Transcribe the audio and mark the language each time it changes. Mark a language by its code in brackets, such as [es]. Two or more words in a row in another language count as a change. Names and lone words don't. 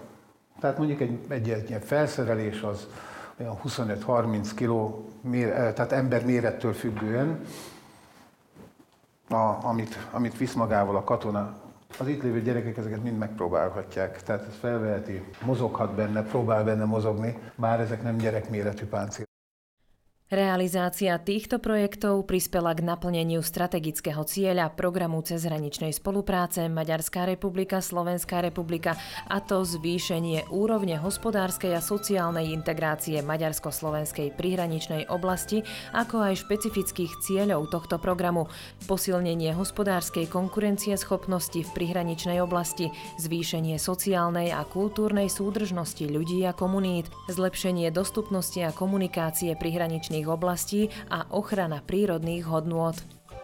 [hu] Tehát mondjuk egy ilyen felszerelés az olyan 25-30 kg, tehát ember mérettől függően, amit visz magával a katona. Az itt lévő gyerekek ezeket mind megpróbálhatják, tehát ez felveheti, mozoghat benne, próbál benne mozogni, bár ezek nem gyerekméretű páncél. [sk] Realizácia týchto projektov prispela k naplneniu strategického cieľa programu cezhraničnej spolupráce Maďarská republika, Slovenská republika, a to zvýšenie úrovne hospodárskej a sociálnej integrácie maďarsko-slovenskej prihraničnej oblasti, ako aj špecifických cieľov tohto programu, posilnenie hospodárskej konkurencieschopnosti v prihraničnej oblasti, zvýšenie sociálnej a kultúrnej súdržnosti ľudí a komunít, zlepšenie dostupnosti a komunikácie prihraničných oblastí a ochrana prírodných hodnôt.